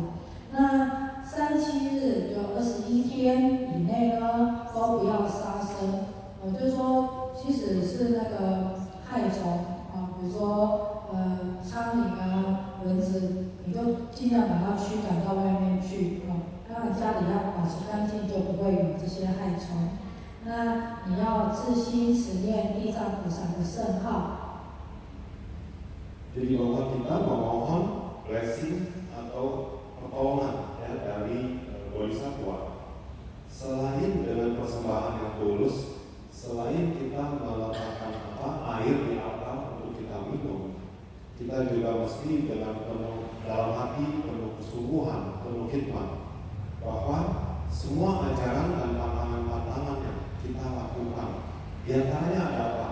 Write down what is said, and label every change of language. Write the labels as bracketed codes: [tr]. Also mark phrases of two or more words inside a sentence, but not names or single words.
[zh] 那37日就21天以内呢，都不要杀生就是说，即使是那个害虫比如说苍蝇蚊子，你就尽量把它驱赶到外面去当然家里要保持干净，就不会有这些害虫。那你要自心持念地藏菩萨的圣号。 [id] Jadi bahwa kita memohon blessing atau pertolongan ya dari Bodhisattva, selain dengan persembahan yang tulus, selain kita meletakkan air di altar untuk kita minum, kita juga mesti dengan penuh dalam hati, penuh kesungguhan, penuh khidmat, bahwa semua ajaran dan pantangan-pantangan yang kita lakukan, di antaranya ada apa?